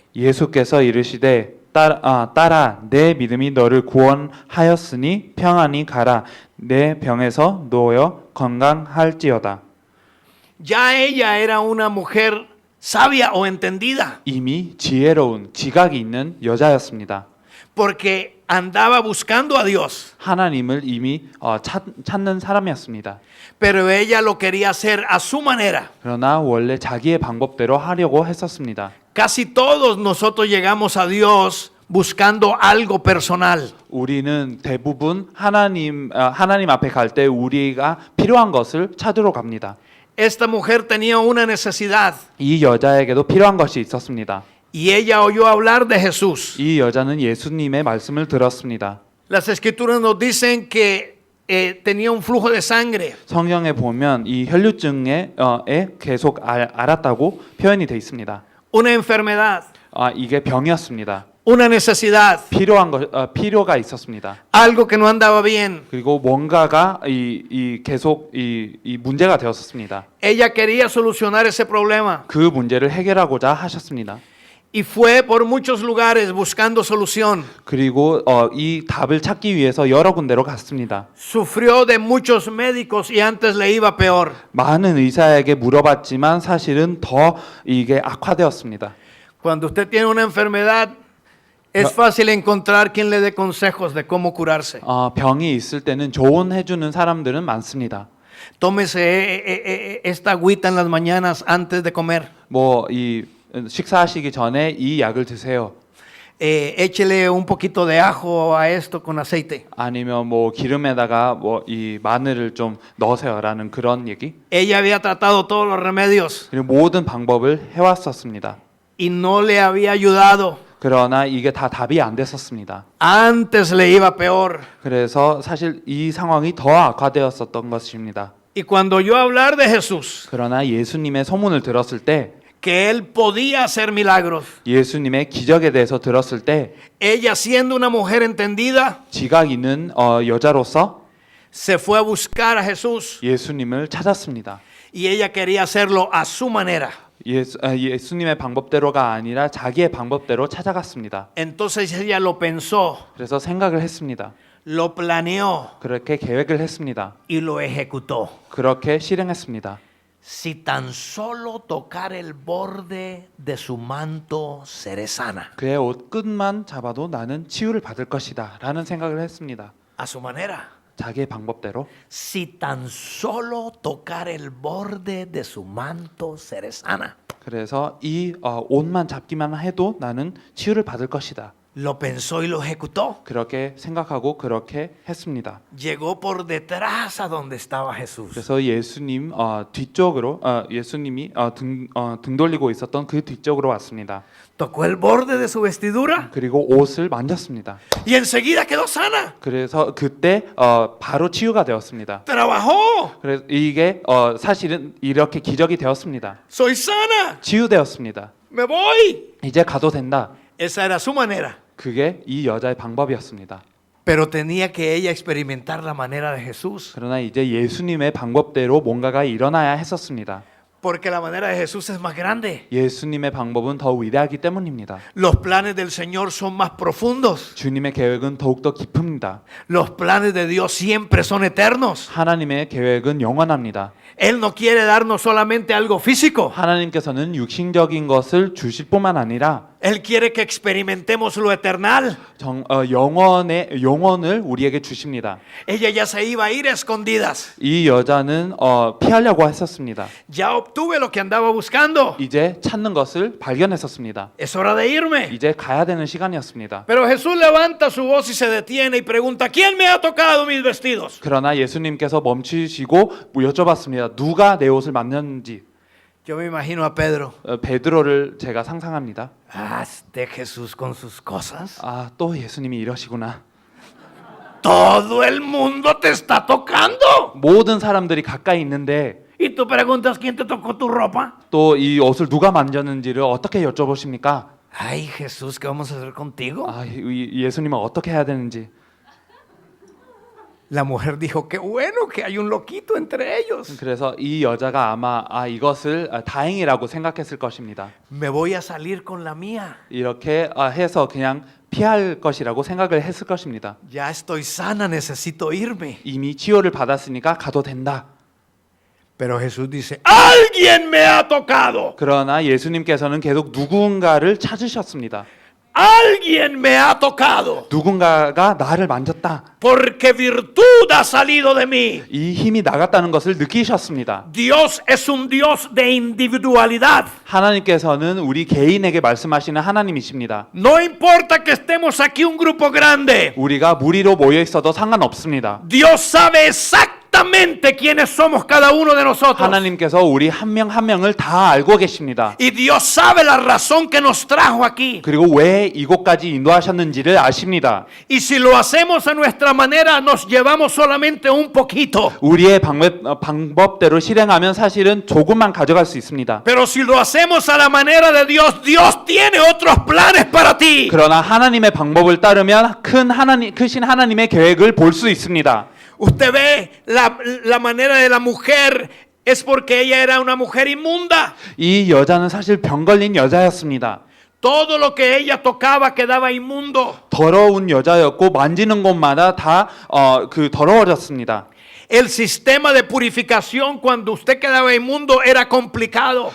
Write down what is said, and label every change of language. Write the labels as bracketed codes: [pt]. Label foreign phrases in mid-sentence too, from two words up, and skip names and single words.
[ko] 예수께서 이르시되 딸아 내 믿음이 너를 구원하였으니 평안히 가라 내 병에서 놓여 건강할지어다. [es] Ya ella era una mujer sabia o entendida, [ko] 이미 지혜로운 지각이 있는 여자였습니다. [es] porque andaba buscando a Dios, [ko] 하나님을 이미 찾는 사람이었습니다. [es] pero ella lo quería hacer a su manera. [ko] 그러나 원래 자기의 방법대로 하려고 했었습니다. [es] Casi todos nosotros llegamos a Dios buscando algo personal. [ko] 우리는 대부분 하나님 앞에 갈 때 우리가 필요한 것을 찾으러 갑니다. [es] Esta mujer tenía una necesidad [ko] 이 여자에게도 필요한 것이 있었습니다. [es] y ella oyó hablar de Jesús. [ko] 이 여자는 예수님의 말씀을 들었습니다. [es] Las escrituras nos dicen que tenía un flujo de sangre. [ko] 성경에 보면 이 혈류증에 계속 앓았다고 표현이 되어 있습니다. [es] Una enfermedad, [ko] 이게 병이었습니다. [es] una necesidad, [ko] 필요가 있었습니다. [es] algo que no andaba bien. [ko] 그리고 뭔가가 계속 문제가 되었습니다. [es] Ella quería solucionar ese problema [ko] 그 문제를 해결하고자 하셨습니다. [es] y fue por muchos lugares buscando solución. [ko] 그리고 이 답을 찾기 위해서 여러 군데로 갔습니다. [es] Sufrió de muchos médicos y antes le iba peor. [ko] 많은 의사에게 물어봤지만 사실은 더 이게 악화되었습니다. [es] Cuando usted tiene una enfermedad, es fácil encontrar quien le dé consejos de cómo curarse. [ko] 병이 있을 때는 조언해주는 사람들은 많습니다. [es] Tómese esta agüita en las mañanas antes de comer. [ko] 식사하시기 전에 이 약을 드세요. [es] Échele un poquito de ajo a esto con aceite. [ko] 아니면 기름에다가 이 마늘을 좀 넣으세요라는 그런 얘기. [es] Ella había tratado todos los remedios [ko] 그리고 모든 방법을 해왔었습니다. [es] y no le había ayudado. [ko] 그러나 이게 다 답이 안 됐었습니다. [es] Antes le iba peor. [ko] 그래서 사실 이 상황이 더 악화되었었던 것입니다. [es] Y cuando oyó hablar de Jesús, [ko] 그러나 예수님의 소문을 들었을 때, [es] que él podía hacer milagros, [ko] 예수님의 기적에 대해서 들었을 때, [es] ella siendo una mujer entendida, [ko] 지각 있는 여자로서 [es] se fue a buscar a Jesús [ko] 예수님을 찾았습니다. [es] y ella quería hacerlo a su manera. [ko] 예수님의 방법대로가 아니라 자기의 방법대로 찾아갔습니다. [es] Entonces ella lo pensó, [ko] 그래서 생각을 했습니다. [es] lo planeó [ko] 그렇게 계획을 했습니다. [es] y lo ejecutó. [ko] 그렇게 실행했습니다. [es] Si tan solo tocar el borde de su manto seré sana. [ko] 그의 옷 끝만 잡아도 나는 치유를 받을 것이다 라는 생각을 했습니다. [es] A su manera. [ko] 자기의 방법대로. [es] Si tan solo tocar el borde de su manto seré sana. [ko] 그래서 이 옷만 잡기만 해도 나는 치유를 받을 것이다. [es] Lo pensó y lo ejecutó. [ko] 그렇게 생각하고 그렇게 했습니다. [es] Llegó por detrás a donde estaba Jesús. [ko] 그래서 예수님 뒤쪽으로 예수님이 등 돌리고 있었던 그 뒤쪽으로 왔습니다. [es] Tocó el borde de su vestidura [ko] 그리고 옷을 만졌습니다. [es] y enseguida quedó sana. [ko] 그래서 그때 바로 치유가 되었습니다. [es] Trabajó. [ko] 그래서 이게 사실은 이렇게 기적이 되었습니다. [es] Soy sana. [ko] 치유되었습니다. [es] Me voy. [ko] 이제 가도 된다. [es] Esa era su manera. [ko] 그게 이 여자의 방법이었습니다. [es] Pero tenía que ella experimentar la manera de Jesús. [ko] 그러나 이제 예수님의 방법대로 뭔가가 일어나야 했었습니다. [es] Porque la manera de Jesús es más grande. [ko] 예수님의 방법은 더 위대하기 때문입니다. [es] Los planes del Señor son más profundos. [ko] 주님의 계획은 더욱더 깊습니다. [es] Los planes de Dios siempre son eternos. [ko] 하나님의 계획은 영원합니다. [es] Él no quiere darnos solamente algo físico. [ko] 하나님께서는 육신적인 것을 주실 뿐만 아니라 [es] Él quiere que experimentemos lo eternal. [ko] 영원을 우리에게 주십니다. [es] Ella ya se iba a ir a escondidas. [ko] 이 여자는 피하려고 했었습니다. [es] Ya obtuve lo que andaba buscando. [ko] 이제 찾는 것을 발견했었습니다. [es] Es hora de irme. [ko] 이제 가야 되는 시간이었습니다. [es] Pero Jesús levanta su voz y se detiene y pregunta, ¿quién me ha tocado mis vestidos? [ko] 그러나 예수님께서 멈추시고 여쭤봤습니다. 누가 내 옷을 만졌는지. [es] Yo me imagino a Pedro. [ko] 베드로를 제가 상상합니다. [es] Ah, este Jesús con sus cosas. [ko] 아, 또 예수님이 이러시구나. [es] Todo el mundo te está tocando. [ko] 모든 사람들이 가까이 있는데 [es] Y tú preguntas, ¿quién te tocó tu ropa? [ko] 또 이 옷을 누가 만졌는지를 어떻게 여쭤보십니까? [es] Ay, Jesús, ¿qué vamos a hacer contigo? [ko] 아, 예수님은 어떻게 해야 되는지. [es] La mujer dijo, qué bueno que hay un loquito entre ellos. [ko] 그래서 이 여자가 아마 이것을 다행이라고 생각했을 것입니다. [es] Me voy a salir con la mía. [ko] 이렇게 해서 그냥 피할 것이라고 생각을 했을 것입니다. [es] Ya estoy sana, necesito irme. [ko] 이미 치유를 받았으니까 가도 된다. [es] Pero Jesús dice, alguien me ha tocado. [ko] 그러나 예수님께서는 계속 누군가를 찾으셨습니다. [es] Alguien me ha tocado. [ko] 누군가가 나를 만졌다. [es] Porque virtud ha salido de mí. [ko] 이 힘이 나갔다는 것을 느끼셨습니다. [es] Dios es un Dios de individualidad. [ko] 하나님께서는 우리 개인에게 말씀하시는 하나님이십니다. [es] No importa que estemos aquí un grupo grande. [ko] 우리가 무리로 모여 있어도 상관없습니다. [es] Dios sabe exactamente quiénes somos cada uno de nosotros. [ko] 하나님께서 우리 한 명 한 명을 다 알고 계십니다. [es] Y Dios sabe la razón que nos trajo aquí. [ko] 그리고 왜 이곳까지 인도하셨는지를 아십니다. [es] Y si lo hacemos a nuestra manera, nos llevamos solamente un poquito. [ko] 우리의 방법대로 실행하면 사실은 조금만 가져갈 수 있습니다. [es] Pero si lo hacemos a la manera de Dios, Dios tiene otros planes para ti. [ko] 그러나 하나님의 방법을 따르면 크신 하나님의 계획을 볼 수 있습니다. [es] Usted ve la manera de la mujer es porque ella era una mujer inmunda. [ko] 이 여자는 사실 병 걸린 여자였습니다. [es] Todo lo que ella tocaba quedaba inmundo. [ko] 더러운 여자였고 만지는 곳마다 다 더러워졌습니다. [es] El sistema de purificación cuando usted quedaba inmundo era complicado.